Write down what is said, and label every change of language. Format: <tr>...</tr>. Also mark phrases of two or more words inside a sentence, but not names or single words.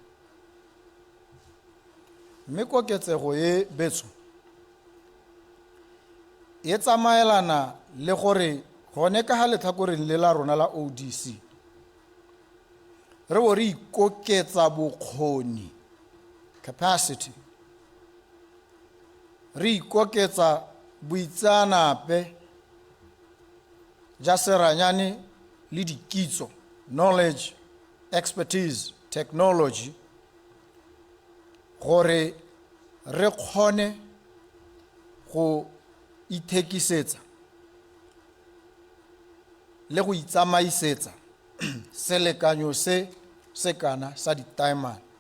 <tn>mme koketsego e betso e tsamaelana le gore gone ka ga letlhakoreng le la rona la ODC re bo re ikoketsa bokgoni, capacity, re ikoketsa boitseanape ja seranyane le dikitso,</tn> <en>knowledge, expertise, technology,</en> <tn>gore re kgone go ithekisetsa le go itsamaisetsa selekanyo se kana sa ditaemane.</tn>